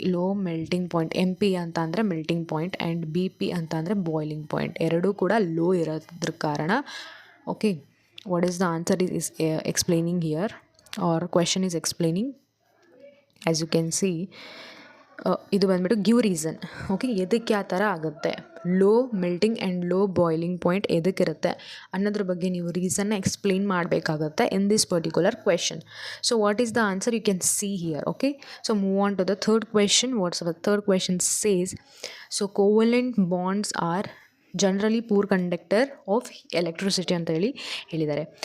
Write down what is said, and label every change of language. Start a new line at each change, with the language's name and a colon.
Kannada: Low melting point MP ಅಂತ ಅಂದರೆ melting point and BP ಅಂತ ಅಂದರೆ ಬಾಯ್ಲಿಂಗ್ ಪಾಯಿಂಟ್, ಎರಡೂ ಕೂಡ ಲೋ ಇರೋದ್ರ ಕಾರಣ, okay.
English: What is the answer is explaining here, or question is explaining, as you can see.
Kannada: ಇದು ಬಂದ್ಬಿಟ್ಟು
English: give reason,
Kannada: ಓಕೆ. ಎದಕ್ಕೆ ಆ ಥರ ಆಗುತ್ತೆ, low melting and low boiling point ಎದಕ್ಕಿರುತ್ತೆ ಅನ್ನೋದ್ರ ಬಗ್ಗೆ ನೀವು ರೀಸನ್ನ ಎಕ್ಸ್ಪ್ಲೇನ್ ಮಾಡಬೇಕಾಗುತ್ತೆ
English: In this particular question. So what is the answer, you can see here, okay. So move on to the third question. What's the third question says, so covalent bonds are generally poor conductor of electricity
Kannada: ಅಂತ ಹೇಳಿದ್ದಾರೆ.